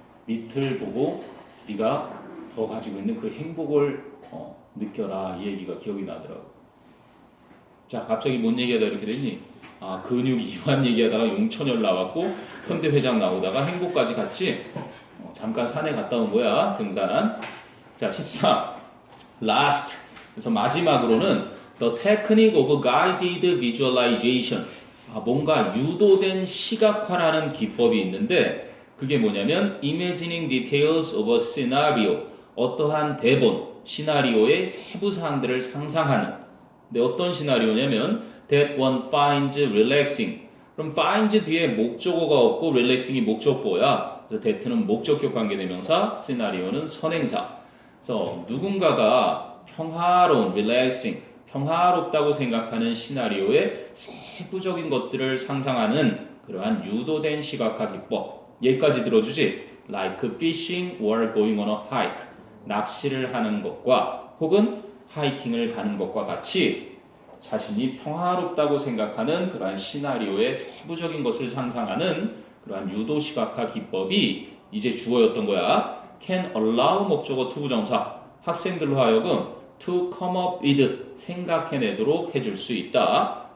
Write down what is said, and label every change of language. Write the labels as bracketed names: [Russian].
[Korean] 밑을 보고 네가 더 가지고 있는 그 행복을 느껴라. 이 얘기가 기억이 나더라고. 자 갑자기 뭔 얘기하다 이렇게 됐니? 근육 이완 얘기하다가 용천열 나왔고 현대회장 나오다가 행복까지 갔지? 잠깐 산에 갔다 온 거야 등산. 자 14 last. 그래서 마지막으로는 [English] the technique of guided visualization. [Korean] 뭔가 유도된 시각화라는 기법이 있는데 그게 뭐냐면 [English] imagining details of a scenario. [Korean] 어떠한 대본, 시나리오의 세부 사항들을 상상하는. 근데 어떤 시나리오냐면 [English] that one finds relaxing. [Korean] 그럼 finds 뒤에 목적어가 없고 relaxing이 목적보야. 그래서 that는 목적격 관계대명사, 시나리오는 선행사. 그래서 누군가가 평화로운 relaxing, 평화롭다고 생각하는 시나리오의 세부적인 것들을 상상하는 그러한 유도된 시각화 기법. 얘까지 들어주지. [English] Like fishing or going on a hike. [Korean] 낚시를 하는 것과 혹은 하이킹을 가는 것과 같이 자신이 평화롭다고 생각하는 그러한 시나리오의 세부적인 것을 상상하는 그러한 유도 시각화 기법이 이제 주어였던 거야. Can allow 목적어 투부정사. 학생들로 하여금 [English] to come up with [Korean] 생각해내도록 해줄 수 있다.